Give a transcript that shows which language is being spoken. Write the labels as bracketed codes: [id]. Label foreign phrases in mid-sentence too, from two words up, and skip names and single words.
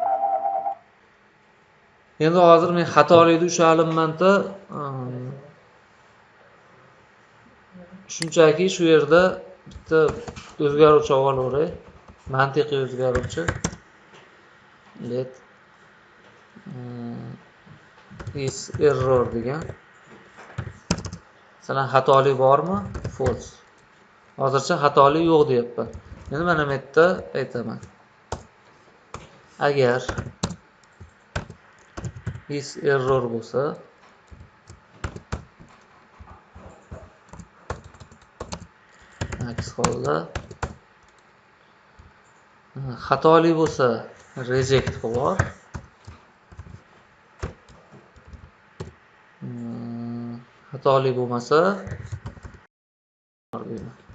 [uz] Endi hozir men xatolikni ushalimman-da, shunchaki shu yerda bitta o'zgaruvchi olaveray. Mantiqiy o'zgaruvchi. [en] Let is error degan. [uz] Masalan, xatolik bormi? False. Hozircha xatolik yo'q deyapman. Endi mana bu yerda aytaman. Agar [en] is error [uz] bo'lsa, aks holda xatolik bo'lsa reject qilib xatolik bo'lmasa deyman.